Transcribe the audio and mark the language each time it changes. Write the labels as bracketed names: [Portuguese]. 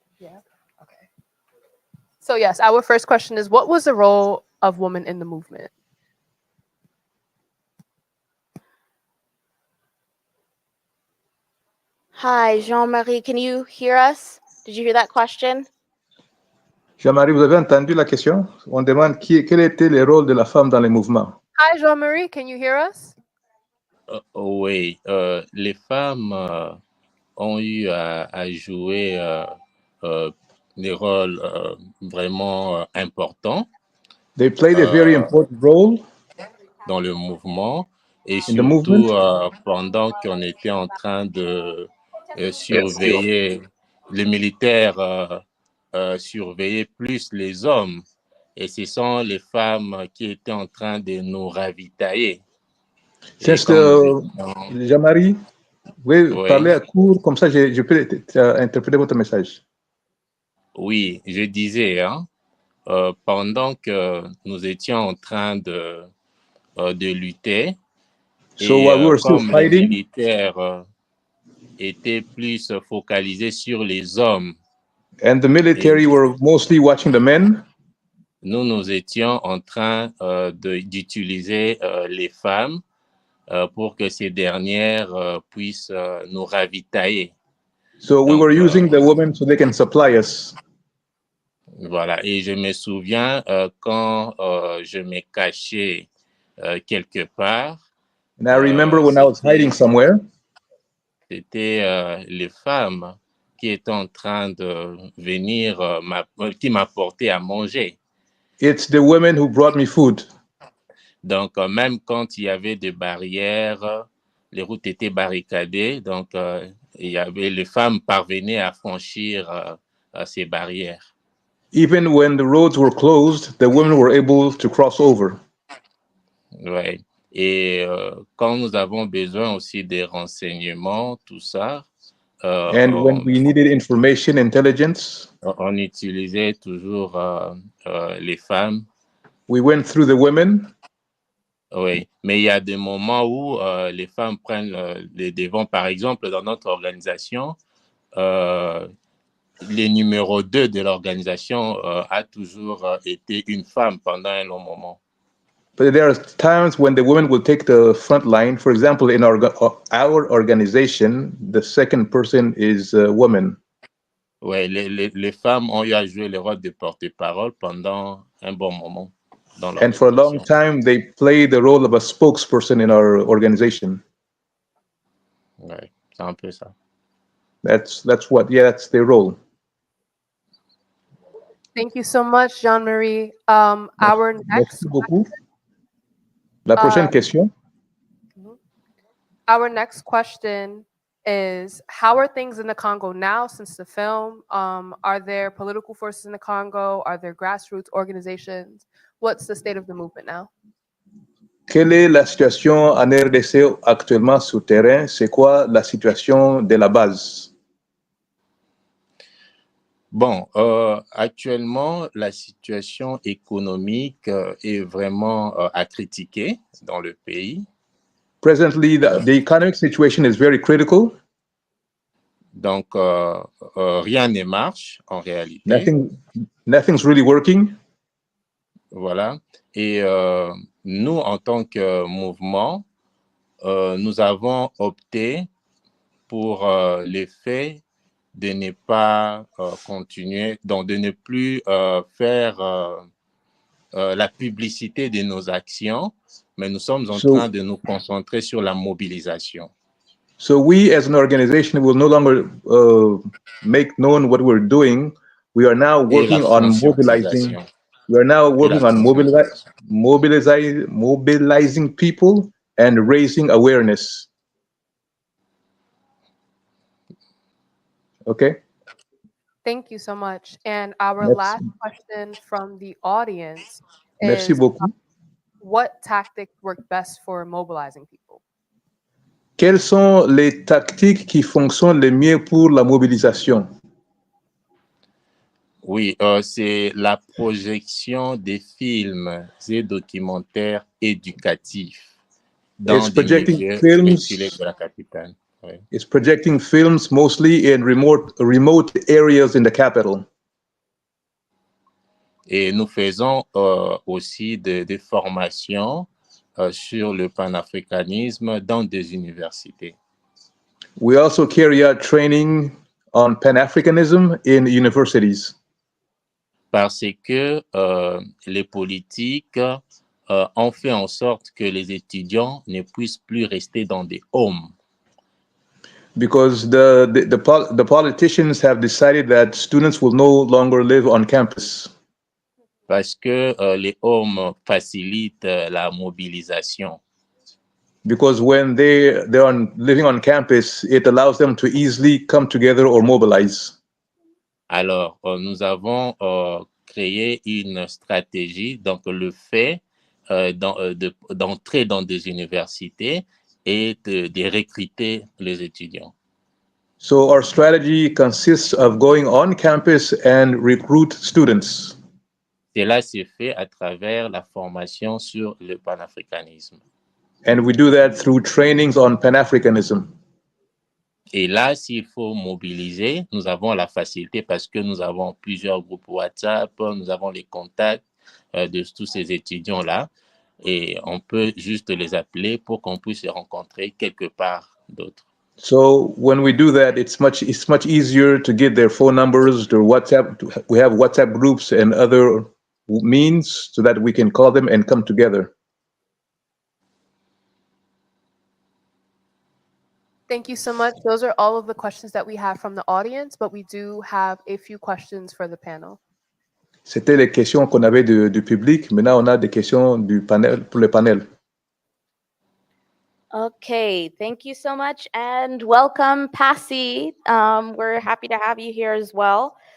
[English] yeah? Okay. So yes, our first question is, what was the role of woman in the movement? Hi, Jean-Marie. Can you hear us? Did you hear that question? [French] Jean-Marie, vous avez entendu la question? On demande quel était le rôle de la femme dans les mouvements. [English] Hi, Jean-Marie. Can you hear us? [French] Oui, les femmes ont eu à jouer des rôles vraiment importants [English] They played a very important role [French] dans le mouvement et [English] in the movement. [French] surtout pendant qu'on était en train de surveiller, les militaires surveillaient plus les hommes et ce sont les femmes qui étaient en train de nous ravitailler. [English] Since [French] Jean-Marie, vous Oui. parler à court, comme ça je peux interpréter votre message. Oui, je disais, hein, pendant que nous étions en train de lutter, [English] So [French] et [English] while we were still [French] comme les [English] fighting, [French] militaires étaient plus focalisés sur les hommes, [English] and the military were mostly watching the men, [French] nous étions en train d'utiliser les femmes pour que ces dernières puissent nous ravitailler. [English] So we were using the women so they can supply us. [French] Voilà, et je me souviens quand je me cachais quelque part. [English] And I remember when I was hiding somewhere. [French] C'était les femmes qui étaient en train de venir, qui m'apportaient à manger. [English] It's the women who brought me food. [French] Donc, même quand il y avait des barrières, les routes étaient barricadées, donc les femmes parvenaient à franchir ces barrières. [English] Even when the roads were closed, the women were able to cross over. [French] Ouais. Et quand nous avons besoin aussi des renseignements, tout ça, [English] and when we needed information, intelligence, [French] on utilisait toujours les femmes. [English] We went through the women. [French] Oui, mais il y a des moments où les femmes prennent les devants. Par exemple, dans notre organisation, les numéros 2 de l'organisation a toujours été une femme pendant un long moment. [English] But there are times when the women will take the front line. For example, in our organization, the second person is a woman. [French] Oui, les femmes ont eu à jouer le rôle de porte-parole pendant un bon moment. [English] And for a long time, they play the role of a spokesperson in our organization. [French] Oui, c'est un peu ça. [English] That's their role. Thank you so much, Jean-Marie. Our next [French] beaucoup. La prochaine question. [English] Our next question is, how are things in the Congo now since the film? Are there political forces in the Congo? Are there grassroots organizations? What's the state of the movement now? [French] Quelle est la situation en RDC actuellement sur terrain? C'est quoi la situation de la base? Bon, actuellement, la situation économique est vraiment à critiquer dans le pays. [English] Presently, the economic situation is very critical. [French] Donc, rien ne marche en réalité. [English] Nothing's really working. [French] Voilà. Et nous, en tant que mouvement, nous avons opté pour le fait de ne pas continuer, donc de ne plus faire la publicité de nos actions, mais nous sommes en train de nous concentrer sur la mobilisation. [English] So we as an organization will no longer make known what we're doing. We are now working on mobilizing. We are now working on mobilizing people and raising awareness. Okay. Thank you so much. And our last question from the audience [French] Merci [English] is, [French] beaucoup. [English] what tactics work best for mobilizing people? [French] Quelles sont les tactiques qui fonctionnent le mieux pour la mobilisation? Oui, c'est la projection des films et documentaires éducatifs dans des milieux reculés de la capitale. Oui. [English] It's projecting films mostly in remote areas in the capital. [French] Et nous faisons aussi des formations sur le panafricanisme dans des universités. [English] We also carry out training on Pan-Africanism in universities. [French] Parce que les politiques ont fait en sorte que les étudiants ne puissent plus rester dans des homes. [English] Because the politicians have decided that students will no longer live on campus. [French] Parce que les homes facilitent la mobilisation. [English] Because when they're living on campus, it allows them to easily come together or mobilize. [French] Alors, nous avons créé une stratégie, donc le fait d'entrer dans des universités et de recruter les étudiants. [English] So our strategy consists of going on campus and recruit students. [French] Cela s'est fait à travers la formation sur le panafricanisme. [English] And we do that through trainings on Pan-Africanism. [French] Et là, s'il faut mobiliser, nous avons la facilité parce que nous avons plusieurs groupes WhatsApp, nous avons les contacts de tous ces étudiants-là et on peut juste les appeler pour qu'on puisse les rencontrer quelque part d'autre. [English] So when we do that, it's much easier to get their phone numbers, their WhatsApp. We have WhatsApp groups and other means so that we can call them and come together. Thank you so much. Those are all of the questions that we have from the audience, but we do have a few questions for the panel. [French] C'était les questions qu'on avait du public. Maintenant, on a des questions du panel pour le panel. [English] Okay, thank you so much and welcome, Passy. We're happy to have you here as well.